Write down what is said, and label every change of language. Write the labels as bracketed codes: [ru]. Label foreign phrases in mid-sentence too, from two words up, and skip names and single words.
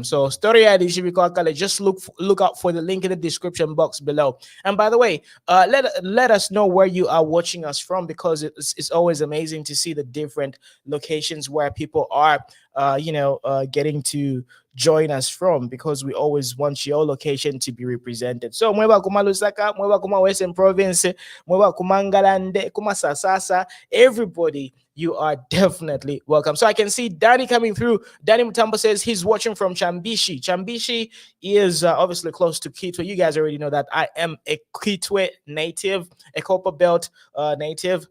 [en] So story ID should be called. Just look out for the link in the description box below. And by the way, let us know where you are watching us from, because it's always amazing to see the different locations where people are, getting to join us from, because we always want your location to be represented. [bem] So mweba kuma Lusaka, mweba kuma Western Province, mweba kuma Ngalande, kuma Sasasa, [en] everybody, you are definitely welcome. So I can see Danny coming through. Danny Mutambo says he's watching from Chambishi. Chambishi is obviously close to Kitwe. You guys already know that I am a Kitwe native, a Copper Belt native.